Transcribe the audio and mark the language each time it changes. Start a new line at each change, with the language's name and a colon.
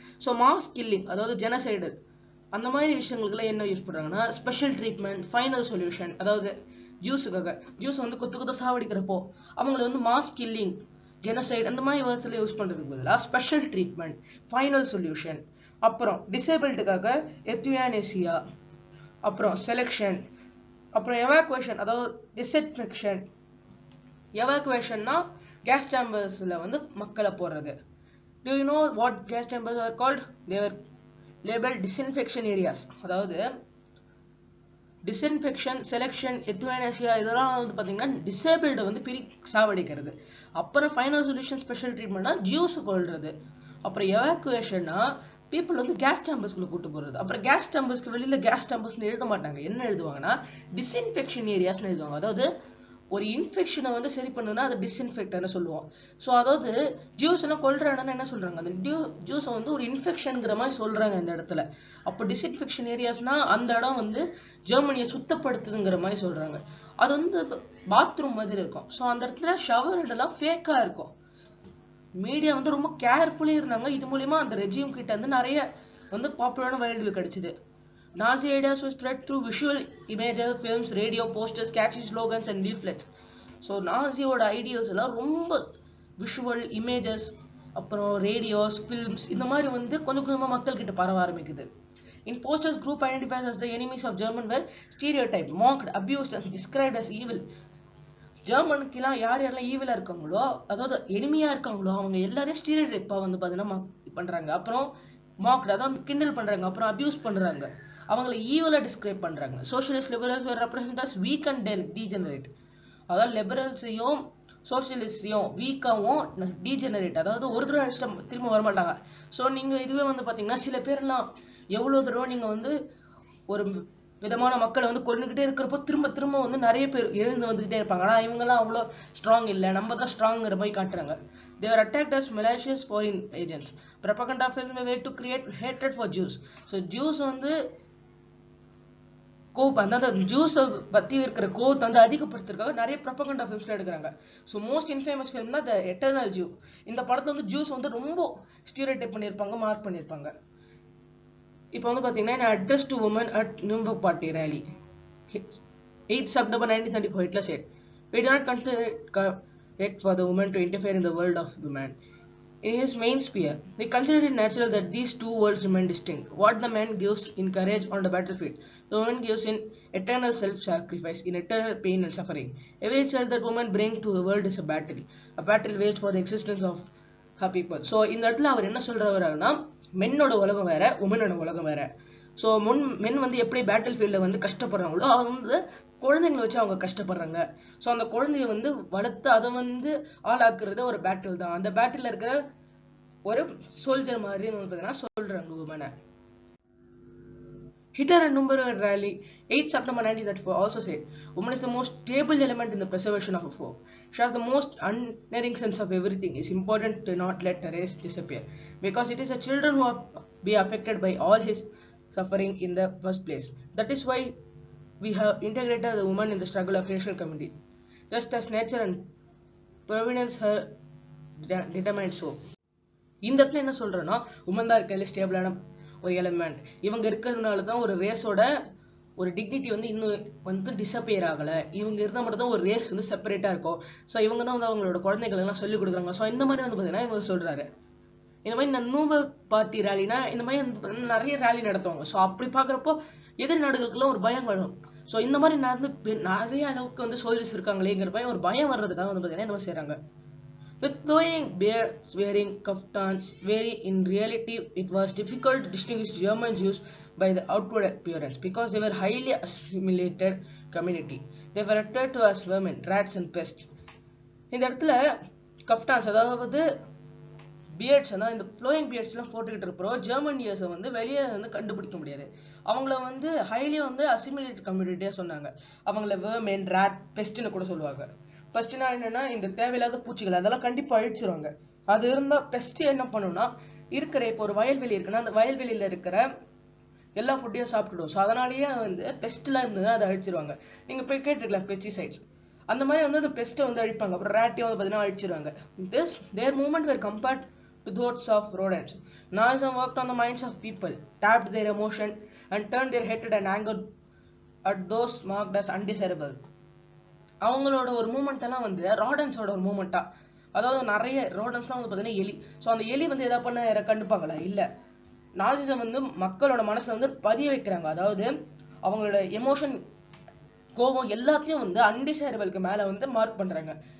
Tamil: So mass killing, அதாவது genocide, அந்த மாதிரி விஷயங்களுக்குலாம் என்ன யூஸ் பண்ணுறாங்கன்னா ஸ்பெஷல் ட்ரீட்மெண்ட், ஃபைனல் சொல்யூஷன், அதாவது ஜூஸுக்காக ஜூஸ் வந்து கொத்து சாவடிக்கிறப்போ அவங்களை வந்து மாஸ் கில்லிங், ஜெனசைடு அந்த மாதிரி வேர்ட்ஸ்ல யூஸ் பண்ணுறதுக்கு பதிலாக ஸ்பெஷல் ட்ரீட்மெண்ட், ஃபைனல் சொல்யூஷன், அப்புறம் டிசேபிள்டுக்காக எத்யூனேசியா, அப்புறம் செலெக்ஷன், அப்புறம் எவாக்குவேஷன், அதாவது டிஸ்இன்ஃபெக்ஷன். எவாக்குவேஷன்னா கேஸ் சேம்பர்ஸ்ல வந்து மக்களை போடுறது.
English: Do you know what gas chambers are called? They were labeled disinfection areas.
Tamil: அதாவது டிஸ்இன்ஃபெக்ஷன், செலெக்ஷன், எத்யூனேசியா இதெல்லாம் வந்து பார்த்தீங்கன்னா டிசேபிள்டு வந்து சாவடிக்கிறது. அப்புறம் ஃபைனல் சொல்யூஷன், ஸ்பெஷல் ட்ரீட்மெண்ட்னா ஜூஸ் கொள்றது. அப்புறம் எவாக்குவேஷன்னா பீப்புள் வந்து கேஸ் சேம்பர்ஸ்குள்ள கூட்டு போறது. அப்புறம் கேஸ் சேம்பர்ஸ்க்கு வெளியில கேஸ் சேம்பர்ஸ்னு எழுத மாட்டாங்க. என்ன எழுதுவாங்கன்னா டிஸ்இன்ஃபெக்ஷன் ஏரியாஸ்னு எழுதுவாங்க. அதாவது ஒரு இன்ஃபெக்ஷனை வந்து சரி பண்ணுன்னா அது டிஸ்இன்ஃபெக்ட்னு சொல்லுவோம். ஸோ அதாவது ஜூஸ் எல்லாம் கொல்றாங்கன்னா என்ன சொல்றாங்க, அந்த ஜூஸை வந்து ஒரு இன்ஃபெக்ஷனுங்கிற மாதிரி சொல்றாங்க இந்த இடத்துல. அப்போ டிஸ்இன்ஃபெக்ஷன் ஏரியாஸ்னா அந்த இடம் வந்து ஜெர்மனியை சுத்தப்படுத்துதுங்கிற மாதிரி சொல்றாங்க. அது வந்து பாத்ரூம் மாதிரி இருக்கும். ஸோ அந்த இடத்துல ஷவர் எல்லாம் ஃபேக்கா இருக்கும். மீடியா வந்து ரொம்ப கேர்ஃபுல்லி இருந்தாங்க. இது மூலியமா அந்த ரெஜிம் கிட்ட வந்து நிறைய வந்து பாப்புலரான வைல்ட் வியூ கிடைச்சது.
English: Nazi ideas were spread through visual images, films, radio, posters, catchy slogans and leaflets.
Tamil: So நாசியோட ideas எல்லாம் ரொம்ப விஷுவல் இமேஜஸ், அப்புறம் ரேடியோஸ், ஃபில்ம்ஸ் இந்த மாதிரி வந்து கொஞ்சம் கொஞ்சமாக மக்கள் கிட்ட பரவ ஆரம்பிக்குது.
English: In posters, group identified as the enemies of German were stereotyped, mocked, abused and described as evil.
Tamil: ஜெர்மனுக்கெல்லாம் யாரெல்லாம் ஈவிலா இருக்காங்களோ, அதாவது எனிமியா இருக்காங்களோ அவங்க எல்லாரையும் ஸ்டீரியோடைப்பா வந்து பார்த்தீங்கன்னா பண்றாங்க. அப்புறம் மாக்ட், அதான் கிண்டல் பண்றாங்க. அப்புறம் அபியூஸ் பண்றாங்க. அவங்களை ஈவலா டிஸ்கிரைப் பண்றாங்க.
English: Socialist liberals were represented as weak and degenerate.
Tamil: அதாவது லிபரல்ஸையும் சோசியலிஸ்டையும் வீக்காவும் டீஜெனரேட், அதாவது ஒரு தடவை அடிச்சுட்டா திரும்ப வரமாட்டாங்க. ஸோ நீங்க இதுவே வந்து பாத்தீங்கன்னா சில பேர்லாம் எவ்வளவு தடவை நீங்க வந்து ஒரு விதமான மக்களை வந்து கொண்டுகிட்டே இருக்கிறப்போ திரும்ப திரும்ப வந்து நிறைய பேர் எழுந்து வந்துகிட்டே இருப்பாங்க. ஆனா இவங்கெல்லாம் அவ்வளோ ஸ்ட்ராங் இல்லை, நம்ம தான் ஸ்ட்ராங்கிற மாதிரி காட்டுறாங்க.
English: They were attacked as malicious foreign agents. Propaganda films were to create hatred for Jews.
Tamil: So Jews வந்து அந்த ஜூஸை பத்தி இருக்கிற கோவத்தை வந்து அதிகப்படுத்துறதுக்காக நிறைய ப்ரொபகண்டா ஃபிலிம்ஸ்ல எடுக்கிறாங்க. ஸோ மோஸ்ட் இன்ஃபேமஸ் ஃபிலிம் தான் த எட்டர்னல் ஜூ. இந்த படத்தை வந்து ஜூஸ் வந்து ரொம்ப ஸ்டீரியோடைப் பண்ணியிருப்பாங்க, மார்க் பண்ணியிருப்பாங்க. இப்போ வந்து பாத்தீங்கன்னா
English: Address to women at Nuremberg party rally 8 September 1934 Hitler said, "We do not consider it for the woman to interfere in the world of women. In his main sphere, we consider it natural that these two worlds remain distinct. What the man gives in courage on the battlefield, the woman gives in eternal self-sacrifice, in eternal pain and suffering. Every child that woman brings to the world is a battle waged for the existence of her people."
Tamil: So இந்த இடத்துல அவர் என்ன சொல்றவரானா, மென்னோட உலகம் வேற, உமனோட உலகம் வேற. So men வந்து எப்படி battle ஃபீல்டில் வந்து கஷ்டப்படுறாங்களோ அவங்க வந்து குழந்தைங்களை வச்சு அவங்க கஷ்டப்படுறாங்க. ஸோ அந்த குழந்தைய வந்து வளர்த்து அதை வந்து ஆளாக்குறது ஒரு பேட்டில் தான். அந்த பேட்டில் இருக்கிற ஒரு சோல்ஜர் மாதிரி பார்த்தீங்கன்னா சொல்றாங்க உமனை.
English: Hitler and Nuremberg rally 8 September 1934 also said, "Woman is the most stable element in the preservation of a folk. She has the most unerring sense of everything. It is important to not let her race disappear, because it is the children who will be affected by all his suffering in the first place. That is why we have integrated the woman in the struggle of racial community, just as nature and providence her determined so."
Tamil: இந்த இடத்துல என்ன சொல்றேன்னா, woman தான் இருக்க ஸ்டேபிளான ஒரு element. இவங்க இருக்கிறதுனால தான் ஒரு ரேஸோட ஒரு டிக்னிட்டி வந்து இன்னும் வந்து டிசப்பியர் ஆகலை. இவங்க இருந்தால் மட்டும் தான் ஒரு ரேஸ் வந்து செப்பரேட்டாக இருக்கும். ஸோ இவங்க தான் வந்து அவங்களோட குழந்தைகள் எல்லாம் சொல்லிக் கொடுக்குறாங்க. ஸோ இந்த மாதிரி வந்து பார்த்தீங்கன்னா இவங்க சொல்றாரு. இந்த மாதிரி இந்த நியூம்பர்க் பார்ட்டி ரேலினா இந்த மாதிரி நிறைய ரேலி நடத்துவாங்க. ஸோ அப்படி பார்க்குறப்போ எதிர் நாடுகளுக்குலாம் ஒரு பயம் வரும். ஸோ இந்த மாதிரி நிறைய அளவுக்கு வந்து சோல்ஜர்ஸ் இருக்காங்களேங்கிற பயம், ஒரு பயம் வர்றதுக்காக வந்து பார்த்தீங்கன்னா இந்த மாதிரி செய்கிறாங்க.
English: With flowing beards, wearing kaftans, in reality it was difficult to distinguish German Jews by the outward appearance, because they were highly assimilated community. They were referred to as vermin, rats and pests.
Tamil: இந்த இடத்துல கஃப்டான்ஸ், அதாவது beards, இந்த flowing beards எல்லாம் போட்டுக்கிட்டு இருப்போம் German இயர்ஸை வந்து வெளியே வந்து கண்டுபிடிக்க முடியாது. அவங்கள வந்து ஹைலி வந்து அசிமிலேட்டட் கம்யூனிட்டியா சொன்னாங்க. அவங்கள வெர்மின், ராட், பெஸ்ட்னு கூட சொல்லுவாங்க. பெஸ்ட்னா என்னன்னா இந்த தேவையில்லாத பூச்சிகள் அதெல்லாம் கண்டிப்பா அழிச்சிருவாங்க. அது இருந்தா பெஸ்ட் என்ன பண்ணும்னா, இருக்கிற இப்போ ஒரு வயல்வெளி இருக்குன்னா அந்த வயல்வெளியில இருக்கிற எல்லா ஃபுட்டையும் சாப்பிட்டுடும். ஸோ அதனாலேயே வந்து பெஸ்ட்லாம் இருந்ததுன்னா அதை அழிச்சிருவாங்க. நீங்க போய் கேட்டுருக்கலாம் பெஸ்டிசைட்ஸ், அந்த மாதிரி வந்து அந்த பெஸ்ட்டை வந்து அழிப்பாங்க. அப்புறம் ரேட்டையும் வந்து பார்த்தீங்கன்னா அழிச்சிருவாங்க.
English: Their movement were compared to those of rodents. Nazism worked on the minds of people, tapped their emotion and turned their hatred and anger at those marked as undesirable.
Tamil: அவங்களோட ஒரு மூமெண்ட் எல்லாம் வந்து ராடன்ஸோட ஒரு மூமெண்டா, அதாவது நிறைய ரோடன்ஸ்லாம் வந்து பார்த்தீங்கன்னா எலி. ஸோ அந்த எலி வந்து எதாவது பண்ண கண்டுப்பாங்களா? இல்லை. நாசிசம் வந்து மக்களோட மனசுல வந்து பதிய வைக்கிறாங்க. அதாவது அவங்களோட எமோஷன், கோபம் எல்லாத்தையும் வந்து அன்டிசைரபிளுக்கு மேல வந்து மார்க் பண்றாங்க.